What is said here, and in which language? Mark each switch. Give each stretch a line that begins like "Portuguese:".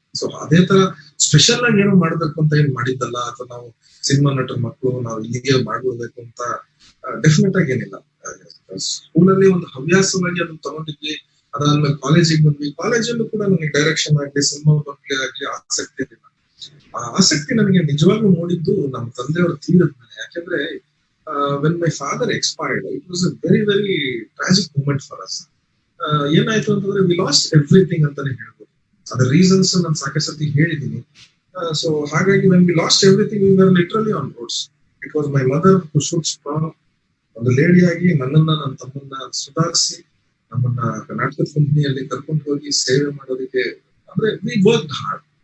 Kannada: So ಅದೇ ತರ special ಆಗಿ ಏನೋ ಮಾಡ್ಬೇಕು ಅಂತ ಏನ್ ಮಾಡಿದ್ದಲ್ಲ, ಅಥವಾ ನಾವು ಸಿನಿಮಾ ನಟರ ಮಕ್ಕಳು ನಾವು ಹೀಗೆ ಮಾಡ್ಬಿಡ್ಬೇಕು ಅಂತ ಡೆಫಿನೆಟ್ ಆಗಿ ಏನಿಲ್ಲ. ಸ್ಕೂಲಲ್ಲಿ ಒಂದು ಹವ್ಯಾಸವಾಗಿ ಅದನ್ನ ತಗೊಂಡಿದ್ವಿ. ಅದಾದ್ಮೇಲೆ ಕಾಲೇಜಿಗೆ ಬಂದ್ವಿ. ಕಾಲೇಜಲ್ಲೂ ಕೂಡ ನನಗೆ ಡೈರೆಕ್ಷನ್ ಆಗ್ಲಿ, ಸಿನಿಮಾ ಬಗ್ಗೆ ಆಗ್ಲಿ ಆಸಕ್ತಿ ಇರಲಿಲ್ಲ. ಆ ಆಸಕ್ತಿ ನನಗೆ ನಿಜವಾಗ್ಲೂ ಮೂಡಿದ್ದು ನಮ್ಮ ತಂದೆಯವರು ತೀರಿದ್ಮೇಲೆ. ಯಾಕಂದ್ರೆ
English: when my father expired, it was a very very tragic moment for us.
Kannada: ಏನಾಯ್ತು ಅಂತಂದ್ರೆ,
English: we lost everything
Kannada: ಅಂತಾನೆ ಹೇಳ್ಬೋದು. ಅದರ ರೀಸನ್ಸ್ ನಾನು ಸಾಕಷ್ಟು ಹೇಳಿದ್ದೀನಿ. ಸೊ ಹಾಗಾಗಿ
English: when we lost everything, we were literally on roads. It was my mother who stood strong.
Kannada: ಒಂದು ಲೇಡಿ ಆಗಿ ನನ್ನನ್ನ, ನನ್ನ ತಮ್ಮನ್ನ ಸುಧಾರಿಸಿ ನಮ್ಮನ್ನ ನಾಟಕದ ಕಂಪ್ನಿಯಲ್ಲಿ ಕರ್ಕೊಂಡು ಹೋಗಿ ಸೇವೆ ಮಾಡೋದಕ್ಕೆ, ಅಂದ್ರೆ
English: we worked hard.